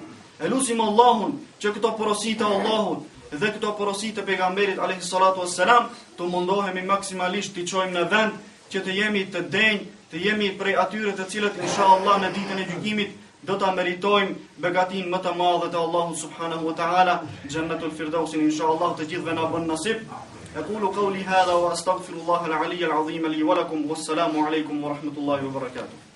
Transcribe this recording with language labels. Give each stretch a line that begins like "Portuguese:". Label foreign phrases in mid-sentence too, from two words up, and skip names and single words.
Albanian: Elusim Allahun që këto porositë e Allahut dhe këto porositë e pejgamberit
Arabic: عليه الصلاة والسلام
Albanian: të mundohemi maksimalisht t'i çojmë në vend që të jemi të denj, të jemi prej atyre të cilët inshallah në ditën e gjykimit do ta meritojmë begatin më të madhe të Allahut
Arabic: سبحانه وتعالى,
Albanian: Jannatul Firdaus inshallah të gjithëve na bën nasib.
Arabic: أقول قولي هذا وأستغفر الله العلي العظيم لي ولكم والسلام عليكم ورحمة الله وبركاته.